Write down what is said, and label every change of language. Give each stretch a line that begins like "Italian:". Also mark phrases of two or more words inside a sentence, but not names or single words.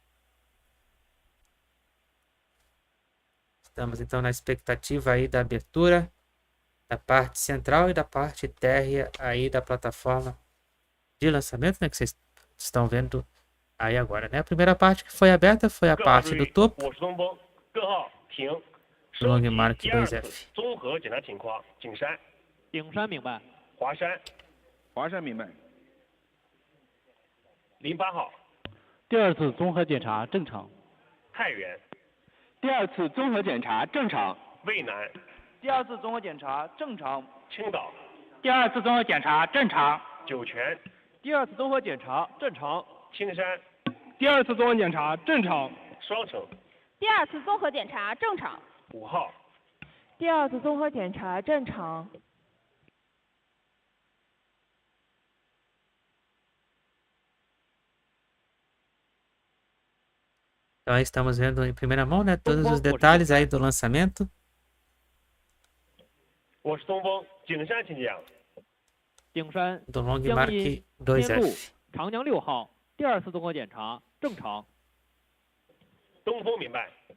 Portuguese: Estamos então na expectativa aí da abertura da parte central e da parte térrea aí da plataforma de lançamento, né, que vocês estão vendo aí agora, né? A primeira parte que foi aberta foi a parte do topo do Longmark 2F.
Chinese: 综合检查情况，景山。景山明白。华山。华山明白。 08号。第二次综合检查正常。太原。第二次综合检查正常。渭南。第二次综合检查正常。青岛。第二次综合检查正常。酒泉。第二次综合检查正常。青山。第二次综合检查正常。双城。第二次综合检查正常。 5号。第二次综合检查正常。
Portuguese: Então aí estamos vendo em primeira mão, né, todos os detalhes aí do lançamento. Do Longmark 2F.
Chinese: 长江6号第二次综合检查正常。东风明白。